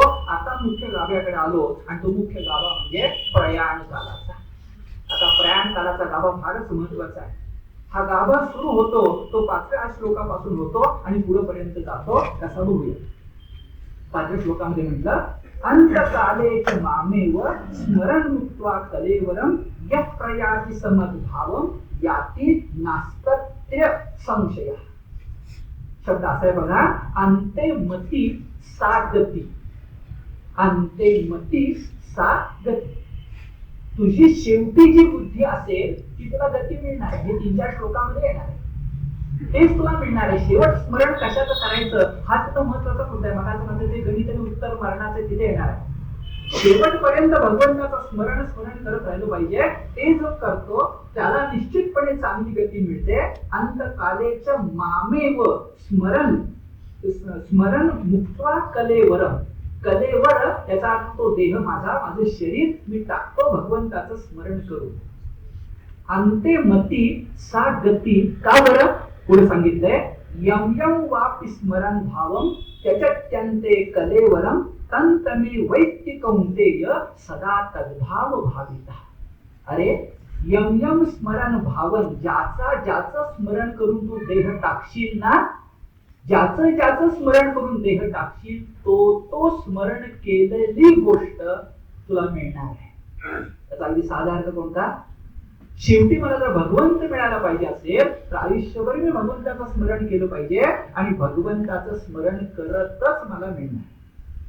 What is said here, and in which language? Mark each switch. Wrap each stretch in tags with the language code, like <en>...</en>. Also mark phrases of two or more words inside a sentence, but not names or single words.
<mr>आता मुख्य गाभ्याकडे आलो, आणि तो मुख्य गाभा म्हणजे प्रयाण कालाचा. आता प्रयाण कालाचा गाभा फारच महत्वाचा आहे. हा गाभा सुरू होतो तो 5व्या श्लोकापासून होतो आणि पुढेपर्यंत जातो. कसा बघूया. 5व्या श्लोकामध्ये म्हटलं,</mr> <sa>अंतकालेच मामेव स्मरण मुक्त्वा कलेवरम यः प्रयाति समद्भावम याति नास्तत्य संशय.</sa> <mr>शब्द असा आहे बघा,</mr> <sa>अंते मती सा गती. अंते मती सा गती.</sa> <mr>तुझी शेवटी जी बुद्धी असेल ती तुला गती मिळणार आहे. हे 3-4 श्लोकांमध्ये येणार आहे, तेच तुला मिळणार आहे. शेवट स्मरण कशाचं करायचं हाच तर महत्वाचा मुद्दा आहे. मला म्हणते ते गणित आणि उत्तर मरणाचे तिथे येणार आहे. शेवटपर्यंत भगवंताचं स्मरण करत राहिलं पाहिजे. ते जो करतो त्याला निश्चितपणे चांगली गती मिळते.</mr> <sa>अंतकालेच मामेव स्मरण, स्मरण मुक्त्वा कलेवरम.</sa> <mr>कलेवर याचा अर्थ तो देह माझा, माझं शरीर मी टाकतो भगवंताचं स्मरण करून.</mr> <sa>अंते मती सा गती.</sa> <mr>का बरं? पुढे सांगितलंय,</mr> <sa>यम यम वापि स्मरण भावम त्यजत्यन्ते कलेवरम तंतमे वैत्ति कौंतेय सदा तद्भाव भाविता. अरे यम यम स्मरण भावन,</sa> <mr>ज्याचं स्मरण करून तू देह टाकशील ना, ज्याचं स्मरण करून देह टाकशील, तो स्मरण केलेली गोष्ट तुला मिळणार आहे. त्याचा अगदी साधा अर्थ कोणता? शेवटी मला जर भगवंत मिळायला पाहिजे असेल तर आयुष्यभर मी भगवंताचं स्मरण केलं पाहिजे आणि भगवंताचं स्मरण करतच मला मिळणार.</mr>